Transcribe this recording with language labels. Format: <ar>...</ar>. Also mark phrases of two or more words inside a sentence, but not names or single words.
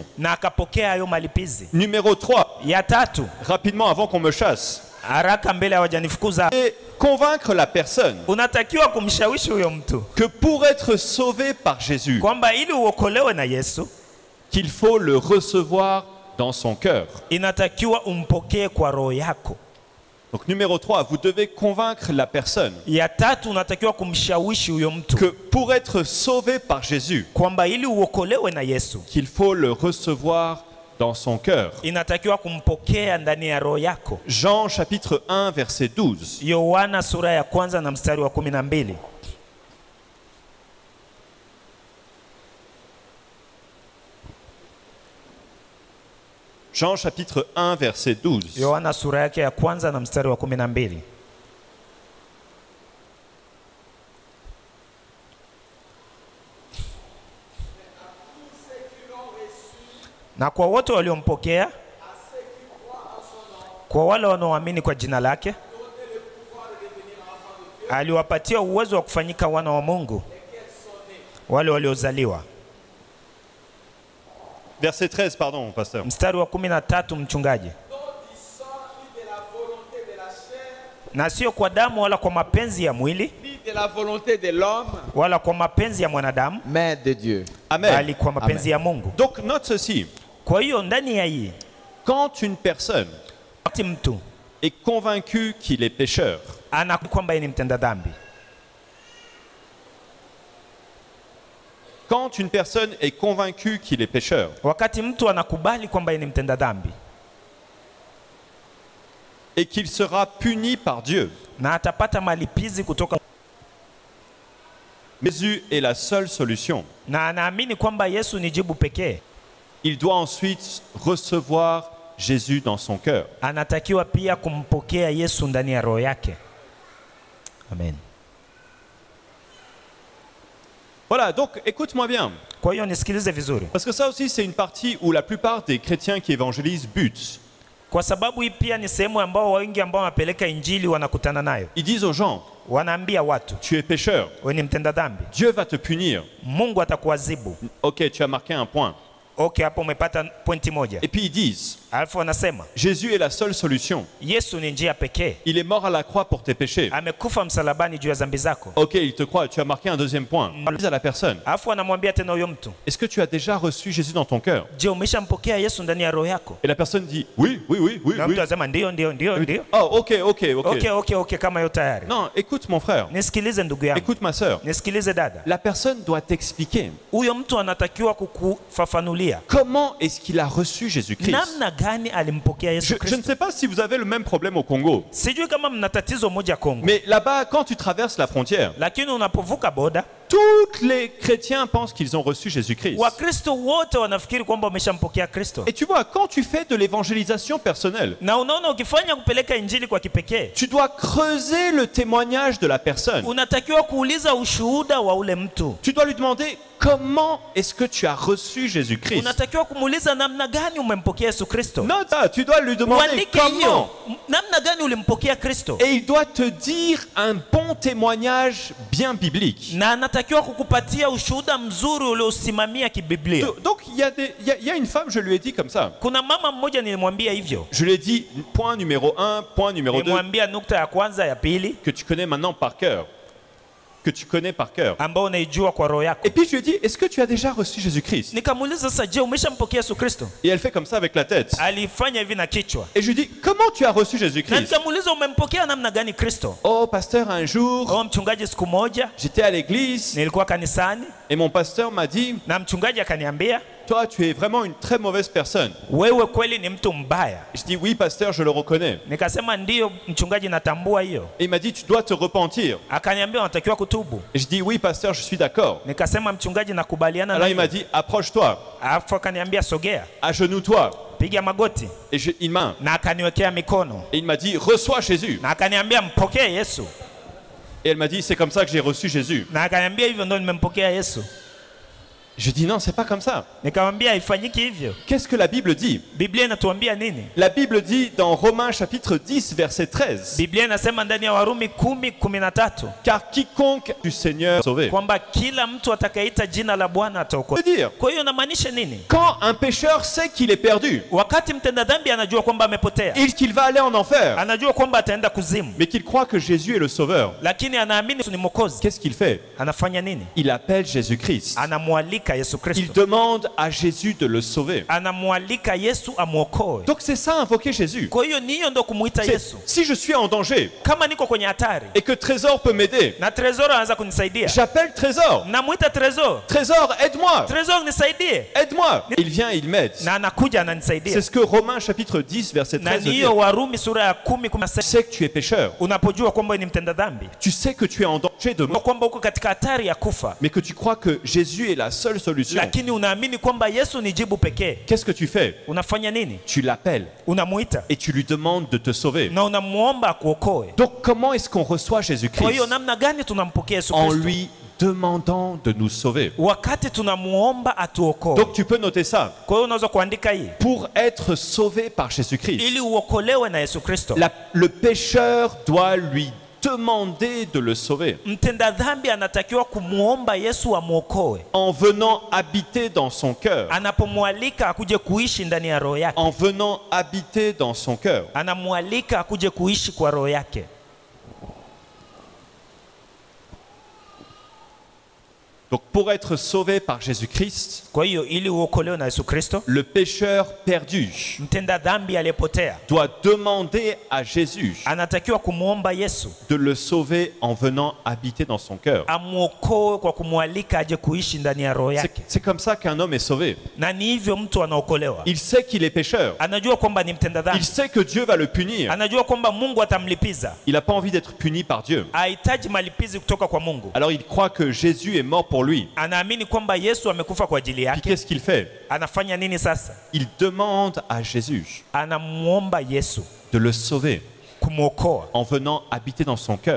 <sw>na akapokea hayo malipizi.</sw> <fr>Numéro 3,</fr> <sw>Ya tatu,</sw> <fr>rapidement avant qu'on me chasse,</fr> <sw>haraka mbele hawajanifukuza,</sw> <fr>et convaincre la personne</fr> <sw>unatakiwa kumshawishi huyo mtu</sw> <fr>que pour être sauvé par Jésus,</fr> <sw>kwamba ili uokolewe na Yesu</sw> <fr>qu'il faut le recevoir dans son cœur.</fr> <sw>inatakiwa umpokee kwa roho yako.</sw> <fr>Donc numéro 3, vous devez convaincre la personne</fr> <sw>Ya tatu, unatakiwa kumshawishi huyo mtu</sw> <fr>que pour être sauvé par Jésus,</fr> <sw>kwamba ili uokolewe na Yesu</sw> <fr>qu'il faut le recevoir dans son cœur.</fr> <sw>inatakiwa kumpokea ndani ya roho yako.</sw> <fr>Jean chapitre 1 verset 12.</fr> <sw>Yohana sura ya kwanza na mstari wa 12.</sw> <fr>Jean chapitre 1 verset 12.</fr> <sw>Yohana sura yake ya kwanza na mstari wa 12. Na kwa wote waliompokea, kwa wale wanaoamini kwa jina lake, aliwapatia uwezo wa kufanyika wana wa Mungu, wale waliozaliwa.</sw> <fr>Verset 13, pardon, pasteur.</fr> <sw>Mstari wa 13, mchungaji. Na sio kwa damu wala kwa mapenzi ya mwili</sw> <fr>Ni de la volonté de l'homme,</fr> <sw>wala kwa mapenzi ya mwanadamu,</sw> <fr>mais de Dieu. Amen.</fr> <sw>bali kwa mapenzi ya Mungu.</sw> <fr>Donc note ceci.</fr> <sw>Kwa hiyo ndani ya hii,</sw> <fr>Quand une personne</fr> <sw>wakati mtu</sw> <fr>est convaincu qu'il est pécheur,</fr> <sw>ana kwamba yeye ni mtenda dhambi,</sw> <fr>quand une personne est convaincue qu'il est pécheur,</fr> <sw>wakati mtu anakubali kwamba yeye ni mtenda dhambi</sw> <fr>et qu'il sera puni par Dieu,</fr> <sw>na atapata malipizi kutoka,</sw> <fr>Jésus est la seule solution.</fr> <sw>na anaamini kwamba Yesu ni jibu pekee,</sw> <fr>Il doit ensuite recevoir Jésus dans son cœur.</fr> <sw>anatakiwa pia kumpokea Yesu ndani ya roho yake. Amen.</sw> <fr>Voilà, donc écoute-moi bien.</fr> <sw>Kwa hiyo nisikilize vizuri,</sw> <fr>Parce que ça aussi, c'est une partie où la plupart des chrétiens qui évangélisent butent.</fr> <sw>kwa sababu hii pia ni sehemu ambao wengi ambao wanapeleka injili wanakutana nayo.</sw> <fr>Ils disent aux gens,</fr> <sw>Wanaambia watu,</sw> <fr>tu es pécheur,</fr> <sw>wewe ni mtenda dhambi,</sw> <fr>Dieu va te punir.</fr> <sw>Mungu atakuadhibu.</sw> <fr>Ok, tu as marqué un point.</fr> <sw>Okay, hapo umepata pointi moja.</sw> <fr>Et puis ils disent,</fr> <sw>Alafu wanasema</sw> <fr>Jésus est la seule solution.</fr> <sw>Yesu ni njia pekee,</sw> <fr>Il est mort à la croix pour tes péchés.</fr> <sw>amekufa msalabani juu ya dhambi zako.</sw> <fr>Ok, il te croit, tu as marqué un deuxième point. Dis à la personne,</fr> <sw>Alafu anamwambia tena huyo mtu,</sw> <fr>est-ce que tu as déjà reçu Jésus dans ton cœur?</fr> <sw>je, umeshampokea Yesu ndani ya roho yako?</sw> <fr>Et la personne dit, oui, oui, oui, oui,</fr> <sw>Na</sw> <fr>oui.</fr> <sw>mtu anasema ndio, ndio, ndio, ndio. Oh, ok, ok, ok. Okay, kama yo tayari.</sw> <fr>Non, écoute mon frère,</fr> <sw>Nisikilize ndugu yangu,</sw> <fr>écoute ma sœur.</fr> <sw>nisikilize dada.</sw> <fr>La personne doit t'expliquer</fr> <sw>Huyo mtu anatakiwa kukufafanulia</sw> <fr>comment est-ce qu'il a reçu Jésus-Christ.</fr> <sw>namna gani alimpokea Yesu</sw> <fr>Je ne</fr> <sw>Kristo.</sw> <fr>sais pas si vous avez le même problème au Congo,</fr> <sw>Sijui kama mna tatizo moja Kongo,</sw> <fr>mais là-bas, quand tu traverses la frontière,</fr> <sw>lakini unapovuka boda,</sw> <fr>tout tous les chrétiens pensent qu'ils ont reçu Jésus-Christ.</fr> <sw>Wakristo wote wanafikiri kwamba wameshampokea Kristo.</sw> <fr>Et tu vois, quand tu fais de l'évangélisation personnelle,</fr> <sw>Na unaona ukifanya kupeleka injili kwa kipekee,</sw> <fr>tu dois creuser le témoignage de la personne.</fr> <sw>unatakiwa kuuliza ushuhuda wa ule mtu.</sw> <fr>Tu dois lui demander comment est-ce que tu as reçu Jésus-Christ.</fr> <sw>Unatakiwa kumuuliza namna gani umempokea Yesu Kristo.</sw> <fr>Note ça, tu dois lui demander</fr> <sw>Uandike</sw> <fr>comment.</fr> <sw>hiyo, namna gani ulimpokea Kristo.</sw> <fr>Et il doit te dire un bon témoignage bien biblique.</fr> <sw>Na anatakiwa kukupatia ushuhuda mzuri uliosimamia kibiblia.</sw> <fr>Donc il y a une femme, je lui ai dit comme ça.</fr> <sw>Kuna mama mmoja nilimwambia hivyo.</sw> <fr>Je lui ai dit point numéro 1, point numéro 2,</fr> <sw>Nilimwambia nukta ya kwanza, ya pili,</sw> <fr>que tu connais maintenant par cœur. Que tu connais par cœur.</fr> <sw>ambao unaijua kwa roho yako.</sw> <fr>Et puis je lui ai dit, est-ce que tu as déjà reçu Jésus-Christ?</fr> <sw>Nikamuuliza sasa, je, umeshampokea Yesu Kristo?</sw> <fr>Et elle fait comme ça avec la tête.</fr> <sw>Alifanya hivi na kichwa.</sw> <fr>Et je lui dis, comment tu as reçu</fr> <sw>Na</sw> <fr>Jésus-Christ?</fr> <sw>nikamuuliza umempokea namna gani Kristo?</sw> <fr>Oh pasteur, un jour,</fr> <sw>Oh, mchungaji, siku moja</sw> <fr>j'étais à l'église</fr> <sw>nilikuwa kanisani</sw> <fr>et mon pasteur m'a dit,</fr> <sw>na mchungaji akaniambia,</sw> <fr>toi tu es vraiment une très mauvaise personne.</fr> <sw>wewe kweli ni mtu mbaya.</sw> <fr>Je dis, oui pasteur, je le reconnais.</fr> <sw>Nikasema ndiyo mchungaji, natambua hiyo.</sw> <fr>Et il m'a dit, tu dois te repentir.</fr> <sw>Akaniambia unatakiwa kutubu.</sw> <fr>Et je dis, oui pasteur, je suis d'accord.</fr> <sw>Nikasema mchungaji, nakubaliana na</sw> <fr>Alors il m'a</fr> <sw>hiyo.</sw> <fr>dit, approche-toi,</fr> <sw>Alafu akaniambia sogea,</sw> <fr>agenouille-toi.</fr> <sw>piga magoti,</sw> <fr>Et une main.</fr> <sw>na akaniwekea mikono</sw> <fr>Et il m'a dit, reçois Jésus.</fr> <sw>na akaniambia mpokee Yesu,</sw> <fr>Et elle m'a dit, c'est comme ça que j'ai reçu Jésus.</fr> <sw>na akaniambia hivyo ndo nimempokea Yesu.</sw> <fr>Je dis, non, c'est pas comme ça.</fr> <sw>Nikamwambia haifanyiki hivyo.</sw> <fr>Qu'est-ce que la Bible dit?</fr> <sw>Biblia inatuambia nini?</sw> <fr>La Bible dit dans Romains chapitre 10, verset 13,</fr> <sw>Biblia inasema ndani ya Warumi 10:13</sw> <fr>car quiconque du Seigneur est sauvé.</fr> <sw>kwamba kila mtu atakayeita jina la Bwana</sw> <fr>Ça</fr> <sw>ataokolewa.</sw> <fr>veut dire,</fr> <sw>Kwa hiyo inamaanisha nini?</sw> <fr>quand un pécheur sait qu'il est perdu</fr> <sw>Wakati mtenda dhambi anajua kwamba amepotea,</sw> <fr>et qu'il va aller en enfer,</fr> <sw>anajua kwamba ataenda kuzimu,</sw> <fr>mais qu'il croit que Jésus est le sauveur,</fr> <sw>lakini anaamini Yesu ni Mwokozi,</sw> <fr>qu'est-ce qu'il fait?</fr> <sw>anafanya nini?</sw> <fr>Il appelle Jésus-Christ.</fr> <sw>Anamwalika Yesu</sw> <fr>Il</fr> <sw>Kristo,</sw> <fr>demande à Jésus de le sauver.</fr> <sw>anamwalika Yesu amwokoe.</sw> <fr>Donc c'est ça, invoquer Jésus.</fr> <sw>Kwa hiyo ni hiyo ndo kumuita</sw> <fr>C'est,</fr> <sw>Yesu.</sw> <fr>si je suis en danger</fr> <sw>Kama niko kwenye hatari</sw> <fr>et que Trésor peut m'aider,</fr> <sw>na Trezor anaanza kunisaidia,</sw> <fr>j'appelle Trésor.</fr> <sw>namuita Trezor,</sw> <fr>Trésor, aide-moi.</fr> <sw>Trezor nisaidie,</sw> <fr>Aide-moi. Il vient, il m'aide.</fr> <sw>na anakuja ananisaidia.</sw> <fr>C'est ce que Romains chapitre 10, verset</fr> <sw>Na</sw> <fr>13</fr> <sw>ni</sw> <fr>dit.</fr> <sw>hiyo Warumi sura ya 10:16.</sw> <fr>Tu sais que tu es pécheur.</fr> <sw>Unapojua kwamba ni mtenda dhambi,</sw> <fr>Tu sais que tu es en danger de mort,</fr> <sw>kwamba uko katika hatari ya kufa,</sw> <fr>mais que tu crois que Jésus est la seule solution.</fr> <sw>lakini unaamini kwamba Yesu ni jibu pekee,</sw> <fr>Qu'est-ce que tu fais?</fr> <sw>unafanya nini?</sw> <fr>Tu l'appelles</fr> <sw>Unamuita</sw> <fr>et tu lui demandes de te sauver.</fr> <sw>na unamuomba akuokoe.</sw> <fr>Donc comment est-ce qu'on reçoit</fr> <sw>Kwa hiyo</sw> <fr>Jésus-Christ?</fr> <sw>namna gani tunampokea Yesu</sw> <fr>En</fr> <sw>Kristo?</sw> <fr>lui demandant de nous sauver.</fr> <sw>Wakati tunamuomba atuokoe.</sw> <fr>Donc tu peux noter ça.</fr> <sw>Kwa hiyo unaweza kuandika hii,</sw> <fr>Pour être sauvé par Jésus-Christ,</fr> <sw>ili uokolewe na Yesu Kristo.</sw> <fr>le pécheur doit lui demander de le sauver</fr> <sw>Mtenda dhambi anatakiwa kumuomba Yesu amwokoe,</sw> <fr>en venant habiter dans son cœur. anapomwalika akuje kuishi ndani ya roho yake, En venant habiter dans son cœur.</fr> <sw>anamwalika akuje kuishi kwa roho yake.</sw> <fr>Donc pour être sauvé par Jésus-Christ,</fr> <sw>Kwa hiyo ili uokolewe na Yesu Kristo,</sw> <fr>le pécheur perdu</fr> <sw>mtenda dhambi aliyepotea</sw> <fr>doit demander à Jésus</fr> <sw>anatakiwa kumwomba Yesu</sw> <fr>de le sauver en venant habiter dans son cœur.</fr> <sw>amwokoe kwa kumwalika aje kuishi ndani ya roho yake.</sw> <fr>C'est comme ça qu'un homme est sauvé.</fr> <sw>Na ni hivyo mtu anaokolewa.</sw> <fr>Il sait qu'il est pécheur.</fr> <sw>Anajua kwamba ni mtenda</sw> <fr>Il</fr> <sw>dhambi,</sw> <fr>sait que Dieu va le punir.</fr> <sw>anajua kwamba Mungu atamlipiza,</sw> <fr>Il n'a pas envie d'être puni par Dieu.</fr> <sw>hahitaji malipizi kutoka kwa Mungu.</sw> <fr>Alors il croit que Jésus est mort pour lui.</fr> <sw>Anaamini kwamba Yesu amekufa kwa ajili</sw> <fr>Puis</fr> <sw>yake.</sw> <fr>qu'est-ce qu'il fait?</fr> <sw>Anafanya nini sasa?</sw> <fr>Il demande à Jésus</fr> <sw>Anamwomba Yesu</sw> <fr>de le sauver</fr> <sw>kumwokoa</sw> <fr>en venant habiter dans son cœur.</fr>